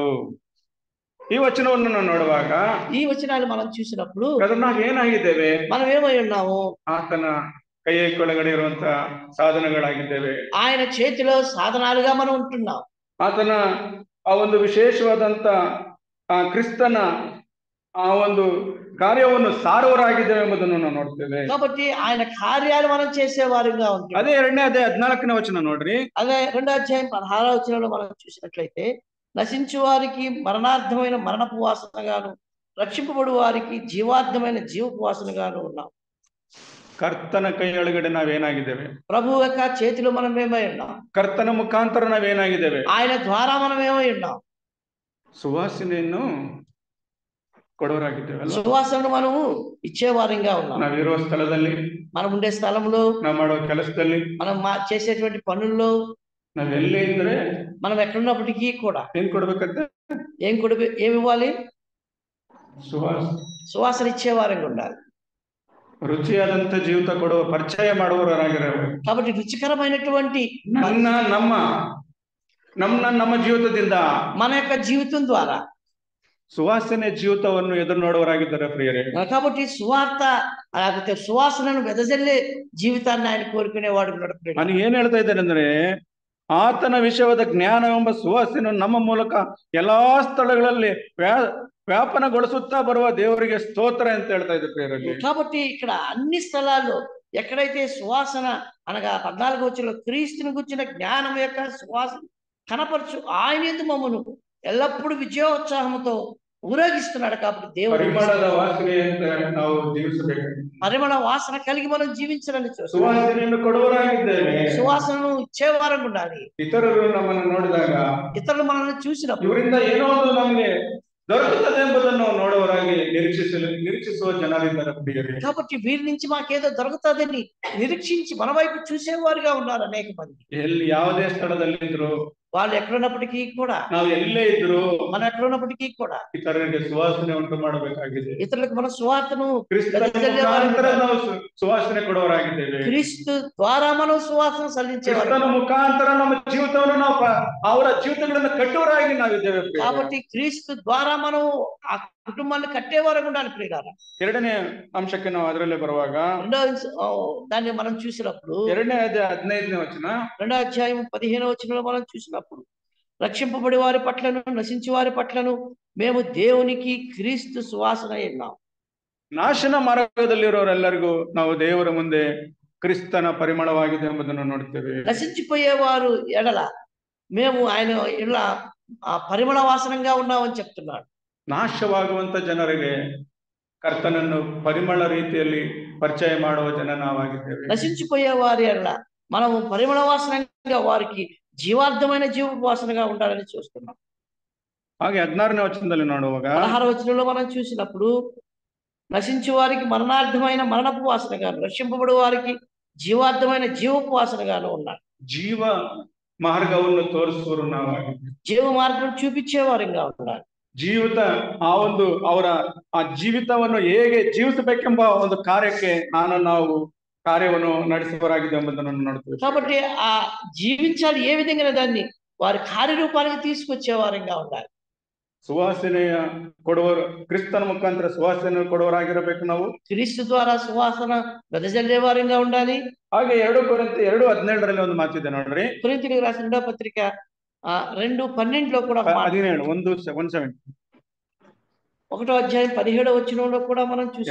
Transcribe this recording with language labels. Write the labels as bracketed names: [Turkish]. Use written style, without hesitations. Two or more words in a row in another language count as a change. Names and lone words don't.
[Kannada] ಈ ವಚನವನ್ನು ನಾವು ನೋಡುವಾಗ [Telugu] ఈ వచనాలు మనం చూసినప్పుడు [Kannada] ನಾವು ಏನಾಗಿದ್ದೇವೆ, [Telugu] మనం ఏమై ఉన్నాము, [Kannada] ಆತನ ಕೈಯ ಕೆಳಗಡೆ ಇರುವಂತ ಸಾಧನಗಳಾಗಿದ್ದೇವೆ. [Telugu] ఆయన చేతిలో సాధనాలుగా మనం ఉంటున్నాం. [Kannada] ಆತನ ಆ ಒಂದು ವಿಶೇಷವಾದಂತ ಕ್ರಿಸ್ತನ ಆ ಒಂದು ಕಾರ್ಯವನ್ನು ಸಾರುವರಾಗಿದ್ದೇವೆ ಎಂಬುದನ್ನು ನಾವು ನೋಡ್ತೇವೆ. [Telugu] కాబట్టి ఆయన కార్యాలు మనం చేసేవారుగా ఉంటాం. [Kannada] ಅದೇ 2ನೇ ಅಧ್ಯಾಯ 14ನೇ ವಚನ ನೋಡ್ರಿ. [Telugu] అదే 2వ అధ్యాయం 16వ వచనంలో మనం చూసినట్లయితే నశించు వారికి మరణార్థమైన మరణపు వాసనగాను, రక్షింపబడు వారికి జీవార్థమైన జీవపు వాసనగాను ఉన్నాం. [Kannada] ಕರ್ತನ ಕೈಯೊಳಗಡೆ ನಾವೇನಾಗಿದ್ದೇವೆ, [Telugu] ప్రభు యొక్క చేతిలో మనం ఏమై ఉన్నాం, [Kannada] ಕರ್ತನ ಮುಖಾಂತರ ನಾವೇನಾಗಿದ್ದೇವೆ, [Telugu] ఆయన ద్వారా మనం ఏమై ఉన్నాం, [Kannada] ಸುವಾಸನೆಯನ್ನು ಕೊಡೋರಾಗಿದ್ದೇವೆ. [Telugu] సువాసనను మనము ఇచ్చేవారంగా ఉన్నాం. [Kannada] ನಾವಿರುವ ಸ್ಥಳದಲ್ಲಿ, [Telugu] మనం ఉండే స్థలంలో, [Kannada] ನಾವು ಮಾಡೋ ಕೆಲಸದಲ್ಲಿ, [Telugu] మనం చేసేటువంటి పనుల్లో, [Kannada] ನಾವೆಲ್ಲೇ ಇದ್ರೆ [Telugu] మనం ఎక్కడున్నప్పటికీ కూడా [Kannada] ಏನ್ ಕೊಡ್ಬೇಕಂತ, [Telugu] ఏమి ఇవ్వాలి, సువాసన ఇచ్చేవారంగా ఉండాలి. [Kannada] ರುಚಿಯಾದಂತ ಜೀವಿತ ಕೊಡುವ ಪರಿಚಯ ಮಾಡುವವರಾಗಿರಬೇಕು. [Telugu] కాబట్టి రుచికరమైనటువంటి [Kannada] ನಮ್ಮ ಜೀವಿತದಿಂದ, [Telugu] మన యొక్క జీవితం ద్వారా [Kannada] ಸುವಾಸನೆ ಜೀವಿತವನ್ನು ಎದುರು ನೋಡುವವರಾಗಿದ್ದಾರೆ ಪ್ರಿಯರೇ. [Telugu] కాబట్టి సువాసనను వెదజల్లే జీవితాన్ని ఆయన కోరుకునేవాడు. [Kannada] ನಾನು ಏನ್ ಹೇಳ್ತಾ ಇದ್ದೇನೆ ಅಂದ್ರೆ, ಆತನ ವಿಷಯವಾದ ಜ್ಞಾನವೆಂಬ ಸುವಾಸನೆ ನಮ್ಮ ಮೂಲಕ ಎಲ್ಲಾ ಸ್ಥಳಗಳಲ್ಲಿ వ్యాపనಗೊಳಿಸುತ್ತಾ ಬರುವ ದೇವರಿಗೆ స్తోತ್ರ ಅಂತ ಹೇಳ್ತಾ ಇದ್ದೆ ಪ್ರಿಯರಲ್ಲಿ. [Telugu] కాబట్టి ఇక్కడ అన్ని స్థలాల్లో ఎక్కడైతే సువాసన అనగా 14వ వచనంలో క్రీస్తుని గురించిన జ్ఞానం యొక్క సువాసన కనపరచు ఆయన యందు మమ్మను ఎల్లప్పుడూ విజయోత్సాహంతో ఊరేగిస్తున్నాడు. కాబట్టి దేవుడు [Kannada] పరిమళದ ವಾಸನೆಯಂತೆ ನಾವು ಜೀವಿಸಬೇಕು. [Telugu] పరిమళ వాసన కలిగి మనం జీవించాలని చూస్తాం. [Kannada] ಸುವಾಸನೆಯನ್ನು ಕೊಡುವವರಾಗಿದ್ದೇವೆ, [Telugu] సువాసనను ఇచ్చేవారం ఉండాలి. [Kannada] ಇತರರು ನಮ್ಮನ್ನು ನೋಡಿದಾಗ, [Telugu] ఇతరులు మనల్ని చూసినప్పుడు [Kannada] ಇವರಿಂದ ಏನೋ ಒಂದು ನಮಗೆ ದೊರಕುತ್ತದೆ ಎಂಬುದನ್ನು ನೋಡುವವರಾಗಿ ನಿರೀಕ್ಷಿಸುವ ಜನರಿದ್ದಾರೆ ಪ್ರಿಯರೇ. [Telugu] కాబట్టి వీరి నుంచి మాకేదో దొరుకుతుందని నిరీక్షించి మన వైపు చూసేవారుగా ఉన్నారు అనేక మంది. [Kannada] ಎಲ್ಲಿ ಯಾವುದೇ ಸ್ಥಳದಲ್ಲಿದ್ರು, [Telugu] వాళ్ళు ఎక్కడున్నప్పటికీ కూడా, [Kannada] ನಾವು ಎಲ್ಲೇ ಇದ್ರು [Telugu] మనం ఎక్కడున్నప్పటికీ కూడా [Kannada] ಇತರರಿಗೆ ಸುವಾಸನೆ ಉಂಟು ಮಾಡಬೇಕಾಗಿದೆ. [Telugu] ఇతరులకు మన సువార్తను [Kannada] ಕ್ರಿಸ್ತನ ಮುಖಾಂತರ ನಾವು ಸುವಾಸನೆ ಕೊಡುವವರಾಗಿದ್ದೇವೆ. [Telugu] క్రీస్తు ద్వారా మనం సువాసన సల్లించేవారు. [Kannada] ಕ್ರಿಸ್ತನ ಮುಖಾಂತರ ನಮ್ಮ ಜೀವಿತವನ್ನು ನಾವು ಅವರ ಜೀವಿತಗಳನ್ನು ಕಟ್ಟುವರಾಗಿ ನಾವಿದ್ದೇವೆ. [Telugu] కాబట్టి క్రీస్తు ద్వారా మనం ఆ కుటుంబాన్ని కట్టేవారు ఉండాలి ప్రియులారా. [Kannada] ಎರಡನೇ ಅಂಶಕ್ಕೆ ನಾವು ಅದರಲ್ಲೇ ಬರುವಾಗ [Telugu] దాన్ని మనం చూసినప్పుడు [Kannada] 2ನೇ ಅಧ್ಯಾಯ 15ನೇ ವಚನ, [Telugu] 2వ అధ్యాయం 15వ వచనంలో మనం చూసినప్పుడు, రక్షింపబడి వారి పట్లను నశించి వారి పట్లను మేము దేవునికి క్రీస్తు సువాసన ఉన్నాం. [Kannada] ನಾಶನ ಮಾರ್ಗದಲ್ಲಿರೋರೆಲ್ಲರಿಗೂ ನಾವು ದೇವರ ಮುಂದೆ ಕ್ರಿಸ್ತನ ಪರಿಮಳವಾಗಿದೆ ಎಂಬುದನ್ನು ನೋಡ್ತೇವೆ. [Telugu] నశించిపోయేవారు ఎడల మేము ఆయన ఇలా ఆ పరిమళ వాసనంగా ఉన్నామని చెప్తున్నాడు. [Kannada] ನಾಶವಾಗುವಂತ ಜನರಿಗೆ ಕರ್ತನನ್ನು ಪರಿಮಳ ರೀತಿಯಲ್ಲಿ ಪರಿಚಯ ಮಾಡುವ ಜನ ನಾವಾಗಿದ್ದೇವೆ. [Telugu] నశించిపోయే వారి ఎడల మనము పరిమళ వాసనంగా వారికి జీవార్థమైన జీవ వాసనగా ఉండాలని చూస్తున్నాం. [Kannada] ಹಾಗೆ 16ನೇ ವಚನದಲ್ಲಿ ನೋಡುವಾಗ [Telugu] 16వ వచనంలో మనం చూసినప్పుడు, నశించే వారికి మరణార్థమైన మరణపు వాసనగాను, రక్షింపబడి వారికి జీవార్థమైన జీవపు వాసనగాను ఉన్నాడు. [Kannada] ಜೀವ ಮಾರ್ಗವನ್ನು ತೋರಿಸುವರು ನಾವಾಗಿದ್ದೇವೆ. [Telugu] జీవ మార్గం చూపించేవారుగా ఉన్నారు. [Kannada] ಜೀವಿತ ಅವರ ಆ ಜೀವಿತವನ್ನು ಹೇಗೆ ಜೀವಿಸಬೇಕೆಂಬ ಒಂದು ಕಾರ್ಯಕ್ಕೆ ನಾವು ಕಾರ್ಯವನ್ನು ನಡೆಸುವವರಾಗಿದೆ ಎಂಬುದನ್ನು ನೋಡ್ತೀವಿ. [Telugu] కాబట్టి ఆ జీవించాలి ఏ విధంగా దాన్ని వారి కార్యరూపానికి తీసుకొచ్చేవారుగా ఉండాలి. [Kannada] ಸುವಾಸನೆಯ ಕೊಡುವರು, ಕ್ರಿಸ್ತನ ಮುಖಾಂತರ ಸುವಾಸನೆ ಕೊಡುವರಾಗಿರಬೇಕು ನಾವು. [Telugu] క్రీస్తు ద్వారా సువాసన వెదజల్లేవారుగా ఉండాలి. [Kannada] ಹಾಗೆ 2 ಕೊರಿಂಥಿ 2:17 ಒಂದು ಮಾತಿದೆ ನೋಡ್ರಿ. [Telugu] కొరింథీయులకు రాసిన 2వ పత్రిక 2:12లో కూడా 17 1:17 1వ అధ్యాయం 17వ వచనంలో కూడా మనం చూసాం.